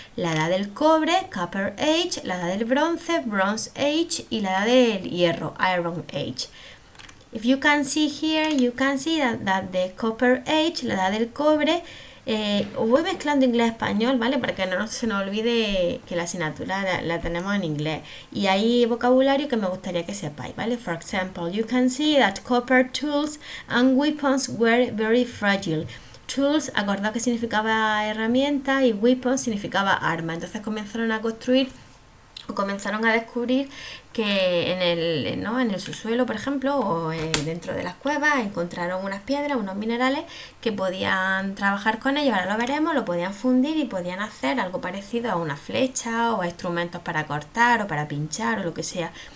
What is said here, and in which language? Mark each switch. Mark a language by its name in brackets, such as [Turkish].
[Spanish] La edad del cobre, [English] Copper Age, [Spanish] la edad del bronce, [English] Bronze Age, [Spanish] y la edad del hierro, [English] Iron Age. If you can see here, you can see that the Copper Age, [Spanish] la edad del cobre, os voy mezclando inglés-español, ¿vale? Para que no se nos olvide que la asignatura la tenemos en inglés. Y hay vocabulario que me gustaría que sepáis, ¿vale? [English] For example, you can see that copper tools and weapons were very fragile. [Spanish] Tools, acordado que significaba herramienta, y weapons significaba arma. Entonces comenzaron a construir o comenzaron a descubrir que en el subsuelo, por ejemplo, o dentro de las cuevas, encontraron unas piedras, unos minerales que podían trabajar con ellos, ahora lo veremos, lo podían fundir y podían hacer algo parecido a una flecha o a instrumentos para cortar o para pinchar o lo que sea.